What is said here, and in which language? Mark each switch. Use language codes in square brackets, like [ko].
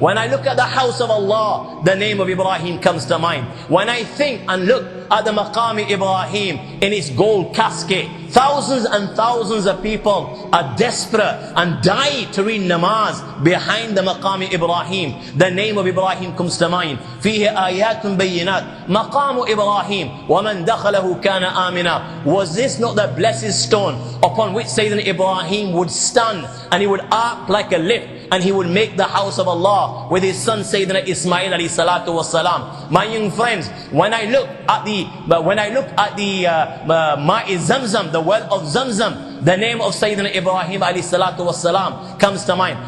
[en] When I look at the house of Allah, the name of Ibrahim comes to mind. When I think and look at the Maqam Ibrahim in its gold casket, thousands and thousands of people are desperate and die to read namaz behind the Maqam Ibrahim. The name of Ibrahim comes to mind. [ar] فيه آيات بينات مقام إبراهيم ومن دخله كان آمنا. [en] Was this not the blessed stone upon which Sayyidina Ibrahim would stand and he would act like a lift and he would make the house of Allah with his son Sayyidina Ismail alayhi salatu wasalam. My young friends, when I look at the Ma'i Zamzam, the well of Zamzam, the name of Sayyidina Ibrahim alayhi salatu wasalam comes to mind.